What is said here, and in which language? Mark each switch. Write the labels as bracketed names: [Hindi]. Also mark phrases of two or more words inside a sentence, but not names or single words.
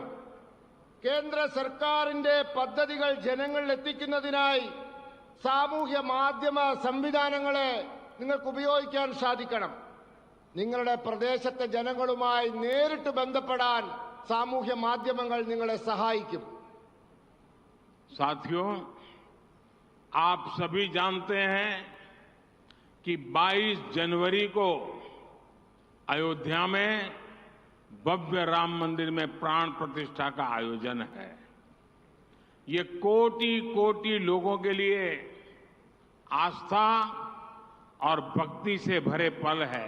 [Malayalam] കേന്ദ്ര സർക്കാരിന്റെ പദ്ധതികൾ ജനങ്ങളിൽ എത്തിക്കുന്നതിനായി സാമൂഹ്യ മാധ്യമ സംവിധാനങ്ങളെ നിങ്ങൾക്ക് ഉപയോഗിക്കാൻ സാധിക്കണം. നിങ്ങളുടെ പ്രദേശത്തെ ജനങ്ങളുമായി നേരിട്ട് ബന്ധപ്പെടാൻ സാമൂഹ്യ മാധ്യമങ്ങൾ നിങ്ങളെ സഹായിക്കും. [Hindi] साथियों, आप सभी जानते हैं कि 22 जनवरी को अयोध्या में भव्य राम मंदिर में प्राण प्रतिष्ठा का आयोजन है। ये कोटि कोटि लोगों के लिए आस्था और भक्ति से भरे पल है।